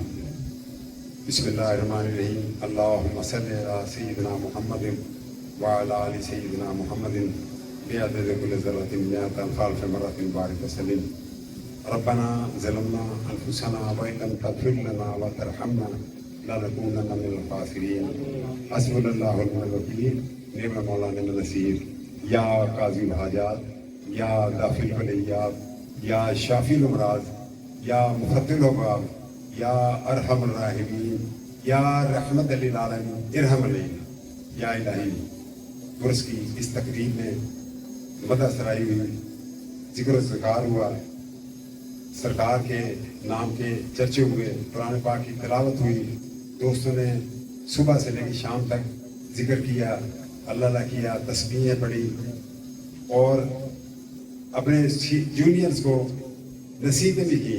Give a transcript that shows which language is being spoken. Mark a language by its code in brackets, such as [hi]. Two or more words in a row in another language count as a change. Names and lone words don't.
[ar] بسم الله الرحمن الرحيم، اللهم صل على سيدنا محمد وعلى آل سيدنا محمد بعدد كل ذرة مائة ألف مرة بارك وسلم. ربنا ظلمنا أنفسنا وإن لم تغفر لنا وترحمنا لنكونن من الخاسرين. حسبنا الله ونعم الوكيل، نعم المولى نعم النصير. يا قاضي الحاجات، يا دافع البليات، يا شافي الأمراض، يا مفتح الأبواب، يا أرحم الراحمين، يا رحمة للعالمين، ارحم علينا. [ur] یا الٰہی، عرس کی اس تقریب میں مدد سرائی ہوئی، ذکر اذکار ہوا، سرکار کے نام کے چرچے ہوئے، قرآن پاک کی تلاوت ہوئی، دوستوں نے صبح سے لے کر شام تک ذکر کیا، اللہ کیا، تسبیحیں پڑھی اور اپنے جونیئرز کو نصیحتیں بھی کی.